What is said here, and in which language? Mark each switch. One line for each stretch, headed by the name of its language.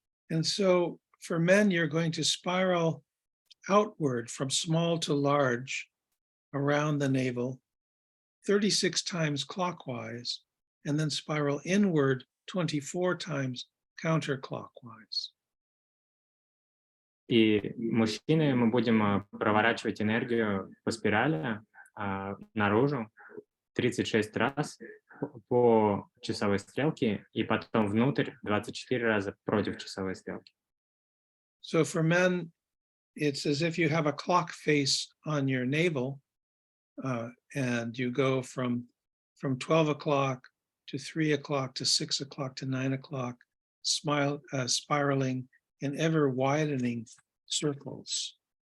English: And so for men, you're going to spiral outward from small to large around the navel 36 times clockwise, and then spiral inward 24 times counterclockwise.
Russian: И мужчины мы будем проворачивать энергию по спирали наружу 36 раз по часовой стрелке и потом внутрь 24 раза против часовой стрелки.
English: So for men, it's as if you have a clock face on your navel, and you go from 12 o'clock to 3 o'clock to 6 o'clock to 9 o'clock, spiraling in ever widening circles.